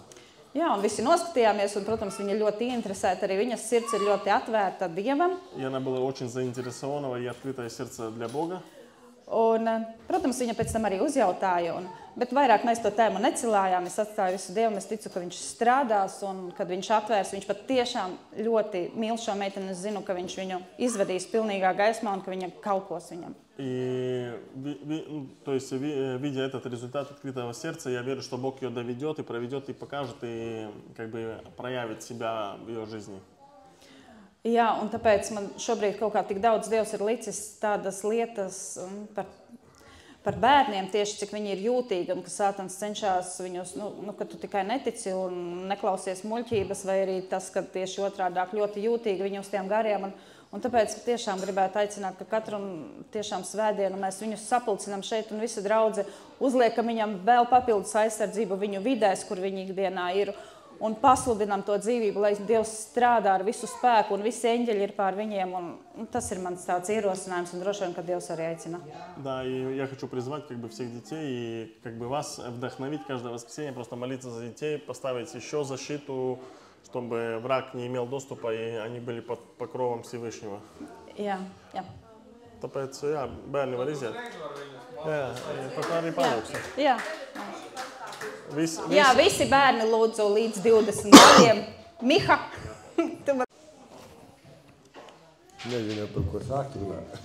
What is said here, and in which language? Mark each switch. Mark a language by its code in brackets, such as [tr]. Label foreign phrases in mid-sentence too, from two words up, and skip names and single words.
[lv] Jā, un visi noskatījāmies, un, protams, viņa ļoti interesēta, arī viņas sirds ir ļoti atvērta Dievam. [ru] И она была очень заинтересована и открытое сердце для Бога. [lv] Un, protams, viņa pēc tam arī uzjautāja, bet vairāk mēs to tēmu necilājām. Es atstāju visu Dievam, es ticu, ka viņš strādās, un kad viņš atvērs, viņš pat tiešām ļoti mīl šo meiteni. Es zinu, ka viņš viņu izvedīs pilnīgā gaismā un ka viņa kalpos viņam. [ru] И, то есть, видя этот результат открытого сердца, я верю, что Бог ее доведет и проведет, и покажет, и как бы проявит себя в ее жизни. [lv] Jā, un tāpēc man šobrīd kaut kā tik daudz Dievs ir licis tādas lietas par bērniem, tieši cik viņi ir jūtīgi, un ka sātans cenšas viņus, ka tu tikai netici un neklausies muļķības, vai arī tas, ka tieši otrādāk ļoti jūtīgi viņi uz tiem gariem. Un tāpēc tiešām gribētu aicināt, ka katru tiešām svētdienu mēs viņus sapulcinām šeit un visa draudze uzliekam viņam vēl papildus aizsardzību viņu vidēs, kur viņi ikdienā ir, un pasludinām to dzīvību, lai Dievs strādā ar visu spēku un visi eņģeļi ir pār viņiem. Un tas ir mans tāds ierosinājums, un droši vien, ka Dievs arī aicina. [ru] Да, и я хочу призвать как бы всех детей и как бы вас вдохновить каждое воскресенье, просто молиться за детей, поставить еще защиту, чтобы враг не имел доступа, и они были под покровом Всевышнего. [lv] Jā. Tāpēc, jā, bērni var iziet. Jā, pat arī palūksim. Jā. Jā, visi bērni lūdzu līdz 20 gadiem. Miha, tu man... Nezinu, par ko sākt runāt.